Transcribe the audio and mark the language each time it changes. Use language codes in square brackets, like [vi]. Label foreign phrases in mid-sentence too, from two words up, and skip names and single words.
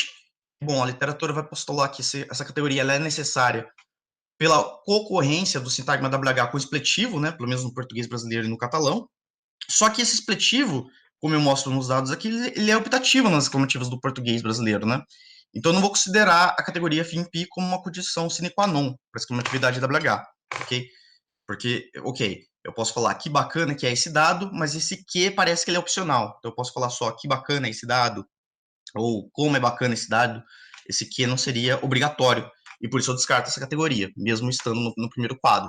[pt] Bom, a literatura vai postular que essa categoria ela é necessária pela concorrência do sintagma WH com o expletivo, né, pelo menos no português brasileiro e no catalão. Só que esse expletivo, como eu mostro nos dados aqui, ele é optativo nas exclamativas do português brasileiro, né? Então, eu não vou considerar a categoria FIMP como uma condição [la] sine qua non [pt] para a exclamatividade WH, ok? Porque, ok, eu posso falar que bacana que é esse dado, mas esse que parece que ele é opcional. Então, eu posso falar só que bacana é esse dado, ou como é bacana esse dado, esse que não seria obrigatório. E por isso eu descarto essa categoria, mesmo estando no primeiro quadro.